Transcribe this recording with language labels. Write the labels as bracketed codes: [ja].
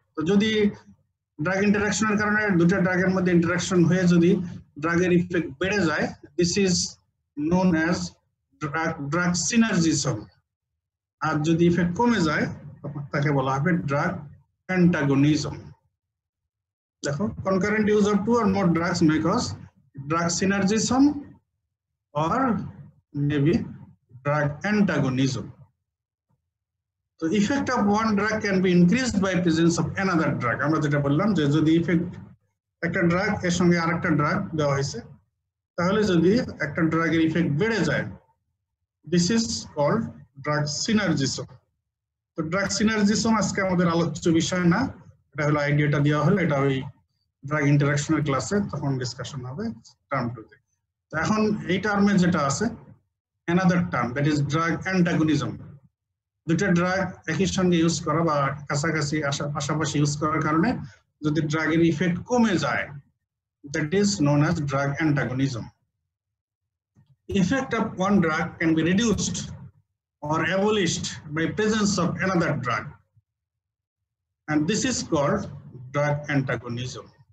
[bn] তো যদি ড্রাগ ইন্টারাকশনের কারণে দুটো ড্রাগের মধ্যে ইন্টারাকশন হয়ে যদি ড্রাগের ইফেক্ট বেড়ে যায়, [en] This is known as drug synergism. [bn] আর যদি ইফেক্ট কমে যায় তাকে বলা হবে ড্রাগ অ্যান্টাগনিজম। [en] দেখো, concurrent use of two or more drugs may cause drug synergism or maybe drug antagonism. So effect of one drug can be increased by presence of another drug. [bn] আমরা যেটা বললাম যে যদি ইফেক্ট একটা ড্রাগ এর সঙ্গে আরেকটা ড্রাগ দেওয়া হয়েছে, তাহলে যদি একটা ড্রাগের ইফেক্ট বেড়ে যায়, [en] This is called drug synergism. [bn] তো ড্রাগ সিনার্জিজম আজকে আমাদের আলোচ্য বিষয় না, এটা হলো আইডিয়াটা দেওয়া হলো, এটা ওই ড্রাগ ইন্টারাকশনের ক্লাসে তখন ডিসকাশন হবে টার্ম টুতে। তো এখন এই টার্মে যেটা আছে another term, [en] That is drug antagonism. [bn] দুটো ড্রাগ একই সঙ্গে ইউজ করা বা কাছাকাছি পাশাপাশি ইউজ করার কারণে যদি ড্রাগের ইফেক্ট কমে যায়, [en] That is known as drug antagonism. Effect of one drug can be reduced or abolished by presence of another drug, and this is called drug antagonism.